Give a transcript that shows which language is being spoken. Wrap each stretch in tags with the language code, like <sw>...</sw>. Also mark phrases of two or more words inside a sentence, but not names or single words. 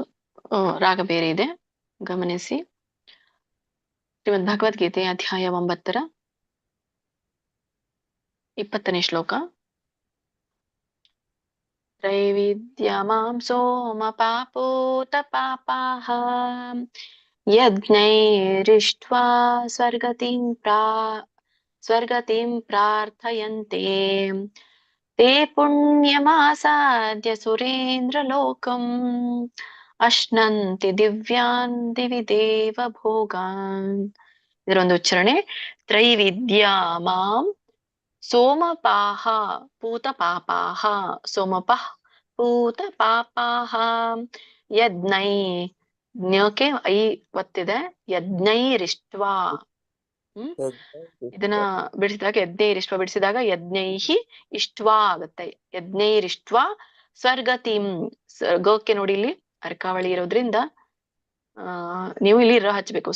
<kn>ರಾಗ ಬೇರೆ ಇದೆ, ಗಮನಿಸಿ. ಶ್ರೀಮದ್ ಭಗವದ್ಗೀತೆ ಅಧ್ಯಾಯ 9 20ನೇ ಶ್ಲೋಕ.</kn> <sa>ತ್ರೈವಿದ್ಯಮಾಂ ಸೋಮ ಪಾಪೋತ ಪಾಪಾಹ ಯಜ್ಞೈರಿಷ್ಟ್ವಾ ಸ್ವರ್ಗತಿಂ ಪ್ರಾರ್ಥಯಂತೆ ತೇ ಪುಣ್ಯಮಾಸಾದ್ಯ ಸುರೇಂದ್ರಲೋಕಂ ಅಶ್ನಂತಿ ದಿವ್ಯಾನ್ ದಿವಿ ದೇವ ಭೋಗಾನ್.</sa> <kn>ಇದರೊಂದು ಉಚ್ಚಾರಣೆ.</kn> <sa>ತ್ರೈವಿದ್ಯಾ ಮಾಂ ಸೋಮಪಾಹ ಪೂತ ಪಾಪಾಹ. ಸೋಮಪಃ ಪೂತ ಪಾಪಾಹ ಯಜ್ಞೈ.</sa> <kn>ಜ್ಞಕ್ಕೆ ಐ ಒತ್ತಿದೆ. ಯಜ್ಞೈರಿಷ್ಟ್ವಾ. ಇದನ್ನ ಬಿಡಿಸಿದಾಗ ಯಜ್ಞೈರಿಷ್ಟ್ವ ಬಿಡಿಸಿದಾಗ</kn> <sa>ಯಜ್ಞೈಹಿ ಇಷ್ಟ್ವಾ</sa> <kn>ಆಗುತ್ತೆ.</kn> <sa>ಯಜ್ಞೈರಿಷ್ಟ್ವಾ ಸ್ವರ್ಗತಿಂ.</sa> <kn>ಗೋಕ್ಕೆ ನೋಡಿ ಇಲ್ಲಿ ಅರ್ಕಾವಳಿ ಇರೋದ್ರಿಂದ ನೀವು ಇಲ್ಲಿ ರ ಹಚ್ಬೇಕು.</kn>